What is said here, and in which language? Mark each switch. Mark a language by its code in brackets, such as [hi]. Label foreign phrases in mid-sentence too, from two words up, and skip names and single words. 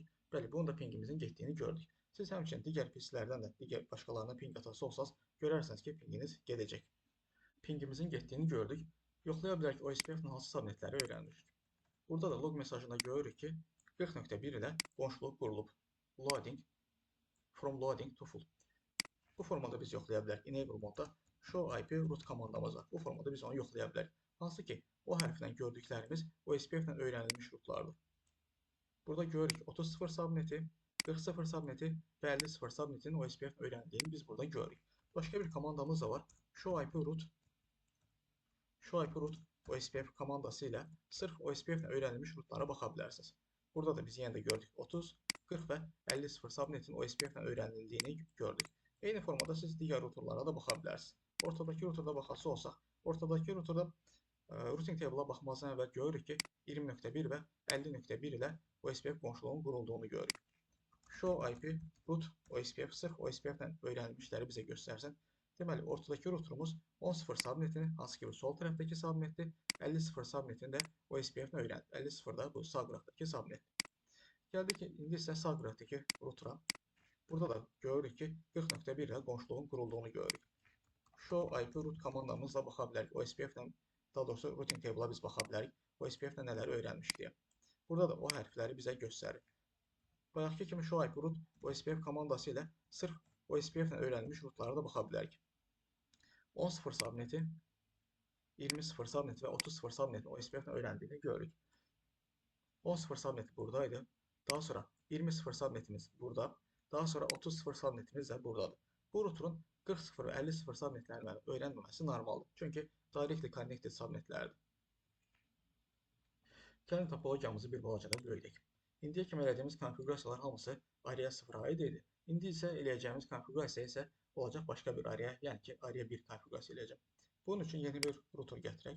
[az] Bəli, bunun da pingimizin getdiyini gördük. Siz həmçinin digər PC-lərdən də digər başqalarına ping atası olsanız, görərsiniz ki, pinginiz gedəcək. Pingimizin getdiyini gördük. Yoxlaya bilərik OSPF-nin hansı subnetləri öyrənmişik. Burada da log mesajında görürük ki, 40.1 ilə qonşuluq qurulub. [en] From loading to full. [az] Bu formada biz yoxlaya bilərik. Enable modda [en] show IP root [az] komandamız var. Bu formada biz onu yoxlaya bilərik. Hansı ki, o hərflə gördüklərimiz OSPF-lə öyrənilmiş rootlardır. Burada görürük 30.0 subneti, 40.0 subneti və 50.0 subnetin OSPF öyrəndiyini biz burada görürük. Başqa bir komandamız da var. [en] Show IP root OSPF [az] komandası ilə sırf OSPF-lə öyrənilmiş rootlara baxa bilərsiniz. Burada da biz yenə də gördük 30, 40 və 50.0 subnetin OSPF-lə öyrənildiyini gördük. Eyni formada siz digər routerlara da baxa bilərsiniz. Ortadakı routerda baxası olsaq, ortadakı routerda [en] routing table-a [az] baxmazdan əvvəl görürük ki, 20.1 və 50.1 ilə OSPF qonşuluğunun qurulduğunu görürük. [en] Show IP root OSPF [az] sırf OSPF-lə öyrənilmişləri bizə göstərsin. Deməli, ortadakı routerumuz 10.0 subnetini, hansı ki bu sol tərəfdəki subnetdir, 50.0 subnetini də OSPF-lə öyrənib. 50.0 da bu sağ qıraqdakı subnet. Gəldik ki, indi isə sağ qıraqdakı router'a. Burada da görürük ki, 40.1 ilə qonşuluğun qurulduğunu görürük. [en] Show IP root [az] komandamızla baxa bilərik. OSPF-lə, daha doğrusu [en] routing table-a [az] biz baxa bilərik. OSPF-lə nələri öyrənmişik deyə. Burada da o hərfləri bizə göstərir. Bayaqki kimi [en] show IP root OSPF [az] komandası ilə sırf OSPF-lə öyrənilmiş rootlara da baxa bilərik. 10.0 subneti, 20.0 subneti və 30.0 subnetin OSPF-lə öyrəndiyini görürük. 10.0 subneti buradaydı. Daha sonra 20.0 subnetimiz burada. Daha sonra 30.0 subnetimiz də buradadır. Bu routerun 40.0 və 50.0 subnetlərini öyrənməməsi normaldır. Çünki [en] directly connected [az] subnetlərdir. Gəlin topologiyamızı bir balaca da böyüdək. İndiyə kimi elədiyimiz konfigurasiyalar hamısı ARIA 0-a aid idi. İndi isə eləyəcəyimiz konfigurasiya isə olacaq başqa bir ARIA, yəni ki ARIA 1 konfigurasiya eləyəcəm. Bunun üçün yeni bir router gətirək.